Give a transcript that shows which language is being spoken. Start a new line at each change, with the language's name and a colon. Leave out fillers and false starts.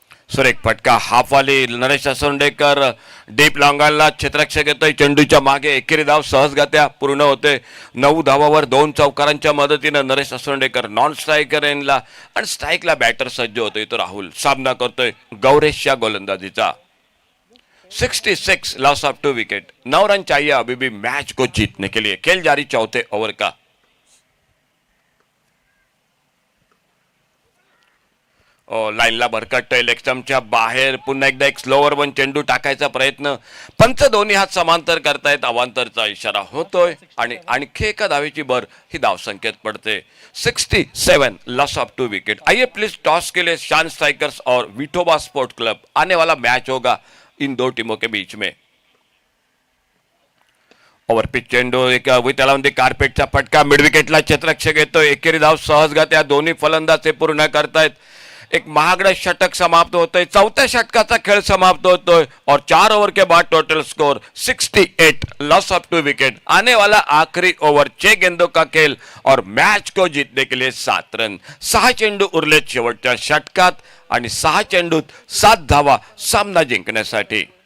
Marathi: सुरेख फटका. हाफवाली नरेश असर्डेकर डीप लॉंगॉनला क्षेत्ररक्षक येतोय. चेंडूच्या मागे एकेरी धाव सहजगत्या पूर्ण होते. 9 धावावर 2 चौकारांच्या मदतीने नरेश असर्डेकर नॉन स्ट्रायकर येणला आणि स्ट्राईकला बॅटर सज्ज होतोय. तो राहुल सामना करतोय गौरेशच्या गोलंदाजीचा.
English: 66 loss of 2 wicket.
Hindi: 9 रन चाहिए अभी भी मैच को जीतने के लिए. खेल जारी चौथे ओवर का.
Marathi: लाईनला भरकटतोय. लेग स्टंपच्या बाहेर. पुन्हा एकदा एक स्लोवर वन चेंडू टाकायचा प्रयत्न. पंच दोन्ही हात समांतर करतायत. अवांतरचा इशारा होतोय आणि आणखी एका धावेची भर ही धावसंख्येत पडते.
English: 67 loss of 2 wicket.
Hindi: आइए प्लीज टॉस के लिए शान स्ट्राइकर्स और विठोबा स्पोर्ट क्लब. आने वाला मैच होगा इन 2 टीमों के बीच में.
Marathi: ओव्हरपिच चेंडू. एक त्याला कार्पेटचा फटका. मिड विकेटला क्षेत्ररक्षक येतोय. एकेरी धाव सहजगत्या दोन्ही फलंदाज पूर्ण करतायत. एक महागडं षटक समाप्त होतोय. 4थ्या षटकाचा खेळ समाप्त होतोय
Hindi: और 4 ओवर के बाद total score 68 loss of 2 wicket. आने वाला आखिरी ओवर 6 गेंदों का खेल और मैच को जीतने के लिए 7 रन.
Marathi: 6 चेंडू उरलेत शेवटच्या षटकात आणि 6 चेंडूत 7 धावा सामना जिंकण्यासाठी.